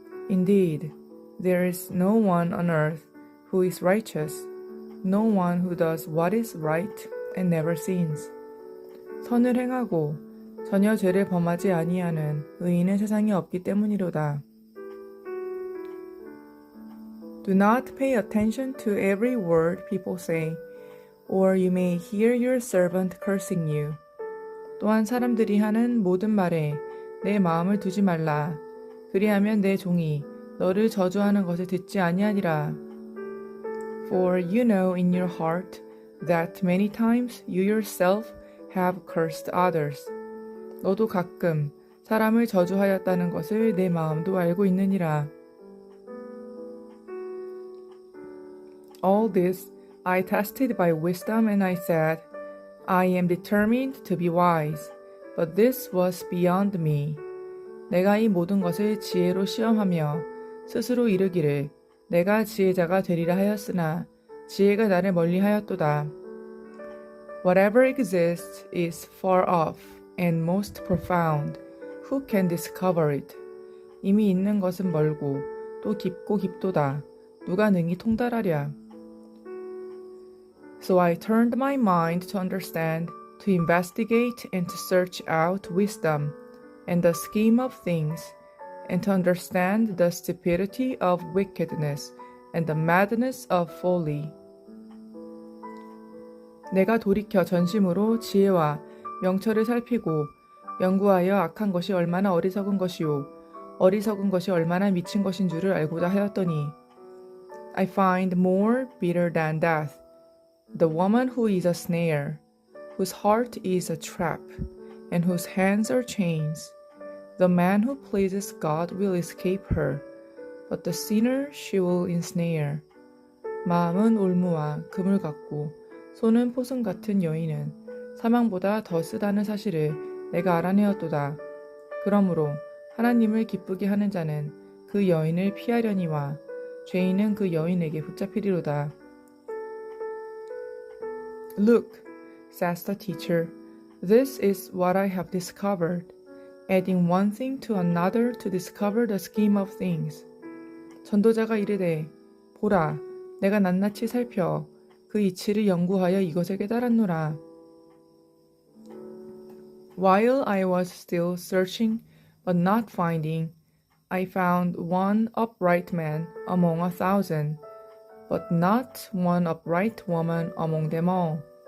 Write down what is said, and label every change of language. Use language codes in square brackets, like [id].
[en] Indeed, there is no one on earth who is righteous, no one who does what is right and never sins. [ko] 선을 행하고 전혀 죄를 범하지 아니하는 의인은 세상에 없기 때문이로다. [en] Do not pay attention to every word people say, or you may hear your servant cursing you. [ko] 또한 사람들이 하는 모든 말에 내 마음을 두지 말라. 그리하면 내 종이 너를 저주하는 것을 듣지 아니하리라. [en] For you know in your heart that many times you yourself have cursed others. [ko] 너도 가끔 사람을 저주하였다는 것을 내 마음도 알고 있느니라. [en] All this I tested by wisdom and I said, I am determined to be wise, but this was beyond me. [ko] 내가 이 모든 것을 지혜로 시험하며 스스로 이르기를 내가 지혜자가 되리라 하였으나 지혜가 나를 멀리하였도다. [en] Whatever exists is far off and most profound. Who can discover it? [ko] 이미 있는 것은 멀고 또 깊고 깊도다. 누가 능히 통달하랴? [en] So I turned my mind to understand, to investigate and to search out wisdom and the scheme of things, and to understand the stupidity of wickedness and the madness of folly. [ko] 내가 돌이켜 전심으로 지혜와 명철을 살피고 연구하여 악한 것이 얼마나 어리석은 것이요 어리석은 것이 얼마나 미친 것인 줄을 알고자 하였더니 [en] I find more bitter than death the woman who is a snare, whose heart is a trap, and whose hands are chains. The man who pleases God will escape her, but the sinner she will ensnare. [ko] 마음은 올무와 금을 같고 손은 포승 같은 여인은 사망보다 더 쓰다는 사실을 내가 알아내었도다. 그러므로 하나님을 기쁘게 하는 자는 그 여인을 피하려니와 죄인은 그 여인에게 붙잡히리로다. [en] Look, says the teacher, this is what I have discovered, adding one thing to another to discover the scheme of things. [ko] 전도자가 이르되, 보라, 내가 낱낱이 살펴 그 이치를 연구하여 이것을 깨달았노라. [en] While I was still searching but not finding, I found one upright man among 1,000, but not one upright woman among them all.